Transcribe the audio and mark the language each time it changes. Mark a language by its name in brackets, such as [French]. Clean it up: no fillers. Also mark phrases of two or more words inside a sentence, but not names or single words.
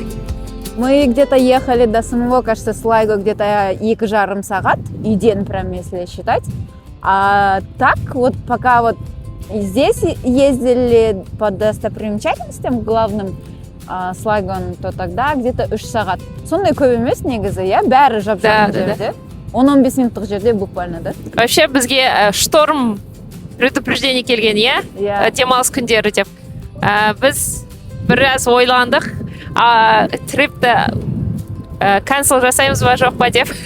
[Russian] Мы где-то ехали до самого, кажется, Слайго где-то 2,5 [Kazakh] сағат, үйден [Russian] прям, если считать. А так вот пока вот здесь ездили по достопримечательностям главным Слайгоның, то тогда где-то 3 сағат. [Kazakh] Сондай көп емес негізі, иә? Бәрі жап-жақын жерде. 10-15 минуттық жерде [Russian] буквально, да? [Kazakh] Вообще бізге [Russian] шторм предупреждение [Kazakh] келген, иә? Демалыс күндері деп. Біз біраз ойландық, трипті cancel жасаймыз ба жоқ па деп.